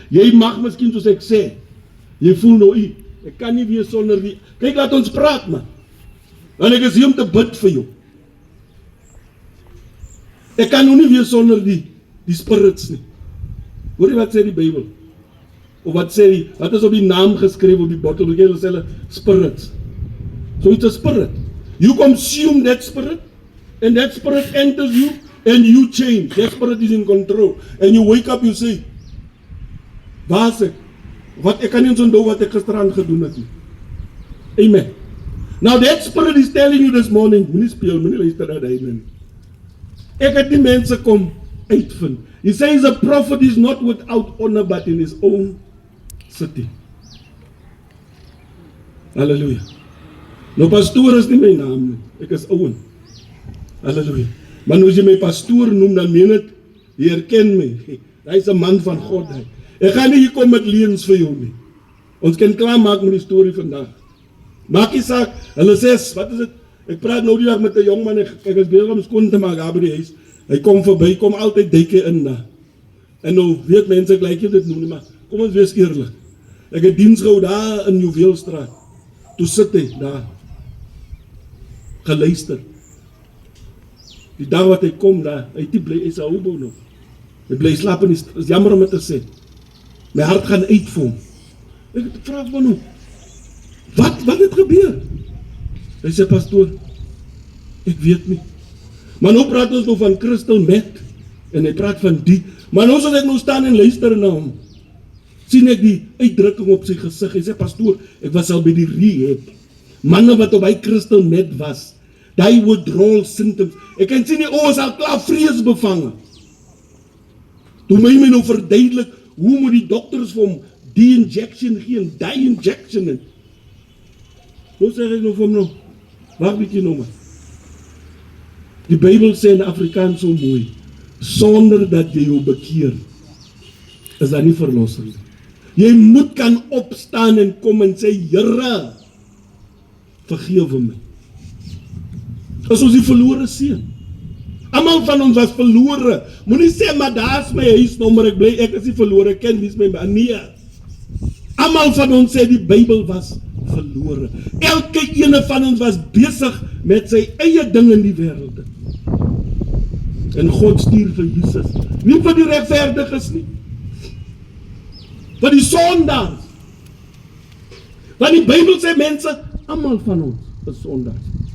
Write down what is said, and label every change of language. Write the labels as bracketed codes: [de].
[af] Jy mag miskien, soos ek sê, jy voel nou, ek kan nie weer sonder die, kyk, laat ons praat, man. Want ek is hier om te bid vir jou. Ek kan nou nie weer sonder die spirits nie. Hoor jy wat sê die Bybel? Of wat sê die, wat is op die naam geskryf op die bottel? Hulle sê hulle spirits. [en] So it's a spirit. You consume that spirit, and that spirit enters you, and you change. That spirit is in control. And you wake up, you say, [af] waar is ek? Wat ek kan nie eens onthou wat ek gisteraan gedoen het nie. Amen. [en] Now that spirit is telling you this morning, [af] moenie speel, moenie luister na die nie. Ek het die mense kom uitvind. [en] He says a prophet is not without honor but in his own city. [af] Hallelujah. Nou pastoor is nie my naam nie. Ek is Owen. Hallelujah. Maar nou as jy my pastoor noem, dan meen het, jy herken my. Hy is 'n man van God. Ek gaan nie hier kom met leuns vir jou nie. Ons kan klaar maak met die storie vandag. Maak nie saak, hulle sê, wat is dit? Ek praat nou die dag met 'n jong man, ek is bezig om skoon te maak, daar by die huis. Hy kom verby, kom altyd duik in daar. En nou weet mense, ek lyk jy dit noem nie, maar kom ons wees eerlik. Ek het diens gehou daar in Juweelstraat. Toe sit hy daar. Geluister. Die dag wat hy kom daar, hy is 'n hobo nog. Hy bly slaap en is jammer om het te sê. My hart gaan uit vir hom. Ek vraag van hom, wat het gebeur? Hy sê, pastoor, ek weet nie. Maar nou praat ons nog van crystal meth, en hy praat van die, maar nou as ek nou staan en luister na hom, sien ek die uitdrukking op sy gesig. Hy sê, pastoor, ek was al by die rehab, manne wat op hy crystal meth was, die withdrawal symptoms, ek kan sien die is al klaar vrees bevange. Toe my nou verduidelik, hoe moet die dokters vir hom die injection gee en die injection en. Nou sê ek nou vir hom nou, wacht bietjie nou maar. Die Bybel sê in Afrikaans so mooi, sonder dat jy jou bekeer, is daar nie verlossing. Jy moet kan opstaan en kom en sê, Here, vergewe my. As ons die verlore seun. Almal van ons was verlore. Moenie sê, maar daar is my huisnommer, ek is nie verlore, ek ken wie is my man. Nee. Almal van ons sê die Bybel was verlore. Elke ene van ons was besig met sy eie ding in die wêreld. En God stuur vir Jesus. Nie vir die regverdiges nie. Vir die sondaars. Want die Bybel sê mense, almal van ons is sondaars.